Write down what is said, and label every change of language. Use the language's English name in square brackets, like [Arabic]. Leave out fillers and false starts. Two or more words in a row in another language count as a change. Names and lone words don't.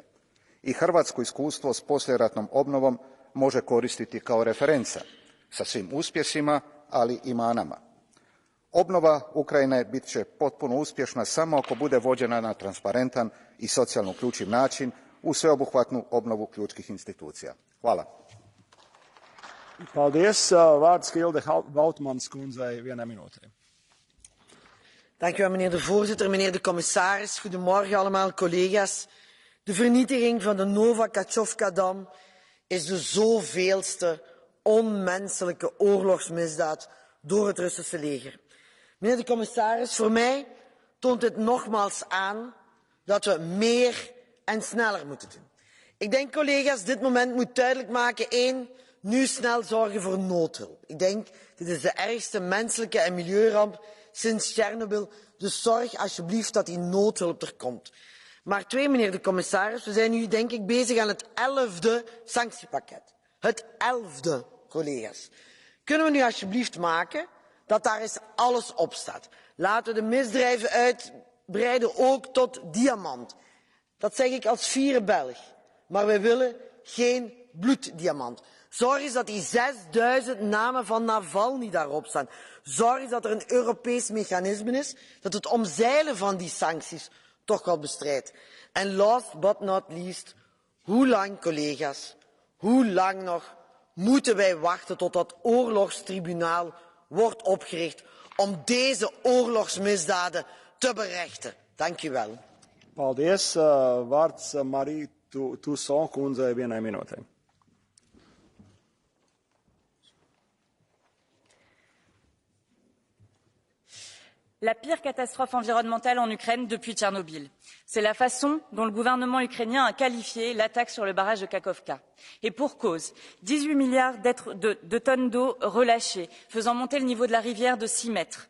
[Croatian] I hrvatsko iskustvo s poslijeratnom obnovom može koristiti kao referenca sa svim uspjesima, ali i manama. Obnova Ukrajine bit će potpuno uspješna samo ako bude vođena na transparentan i socijalno uključiv način u sveobuhvatnu obnovu ključkih institucija. Hvala. [Latvian] Paldies. Vārds Hilde Vautmans kundzei, 1 minūte. [Dutch] Dank u wel, meneer de voorzitter, meneer de commissaris. Goedemorgen allemaal, collega's. De vernietiging van de Nova-Kachovka-dam is de zoveelste onmenselijke oorlogsmisdaad door het Russische leger. Meneer de commissaris, voor mij toont dit nogmaals aan dat we meer en sneller moeten doen. Ik denk, collega's, dit moment moet duidelijk maken, 1, nu snel zorgen voor noodhulp. Ik denk, dit is de ergste menselijke en milieuramp sinds Tsjernobyl. Dus zorg alsjeblieft dat die noodhulp er komt. Maar 2, meneer de commissaris, we zijn nu denk ik bezig aan het 11e sanctiepakket. Het 11e, collega's. Kunnen we nu alsjeblieft maken dat daar eens alles op staat? Laten we de misdrijven uitbreiden ook tot diamant. Dat zeg ik als fiere Belg. Maar wij willen geen bloeddiamant. Zorg eens dat die 6000 namen van Navalny daarop staan. Zorg eens dat er een Europees mechanisme is dat het omzeilen van die sancties toch wel bestrijdt. En [English] last but not least, [Dutch] hoe lang, collega's, hoe lang nog moeten wij wachten tot dat oorlogstribunaal wordt opgericht om deze oorlogsmisdaden te berechten? Dank u wel. [Latvian] Paldies. Vārds Marie Toussaint kundzei, 1 minūte. [French] La pire catastrophe environnementale en Ukraine depuis Tchernobyl. C'est la façon dont le gouvernement ukrainien a qualifié l'attaque sur le barrage de Kakhovka. Et pour cause, 18 milliards de tonnes d'eau relâchées, faisant monter le niveau de la rivière de 6 mètres.